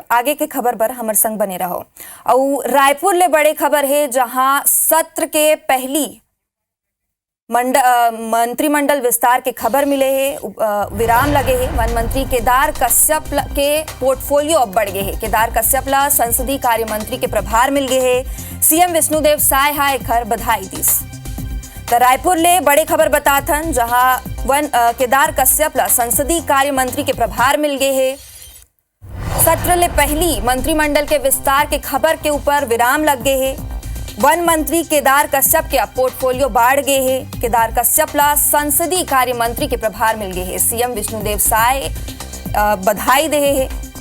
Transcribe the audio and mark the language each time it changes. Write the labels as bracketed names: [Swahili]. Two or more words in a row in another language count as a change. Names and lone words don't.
[Chhattisgarhi] आगे के खबर पर हमारे संग बने रहो। और रायपुर ले बड़े खबर है जहां सत्र के पहली मंत्रिमंडल विस्तार के खबर मिले हैं, विराम लगे हैं। वन मंत्री केदार कश्यप के पोर्टफोलियो अब बढ़ गए हैं। केदार कश्यप ला संसदीय कार्य मंत्री के प्रभार मिल गए हैं। सीएम विष्णुदेव साय हा एखर बधाई दिस। तो रायपुर ले बड़े खबर बताथन जहां केदार कश्यप ला संसदीय कार्य मंत्री के प्रभार मिल गए हैं। सत्र ले पहली मंत्रिमंडल के विस्तार के खबर के ऊपर विराम लग गए हैं। वन मंत्री केदार कश्यप के अब पोर्टफोलियो बाढ़ गए हैं। केदार कश्यप ला संसदीय कार्य मंत्री के प्रभार मिल गए हैं। सीएम विष्णुदेव साय बधाई दे हैं।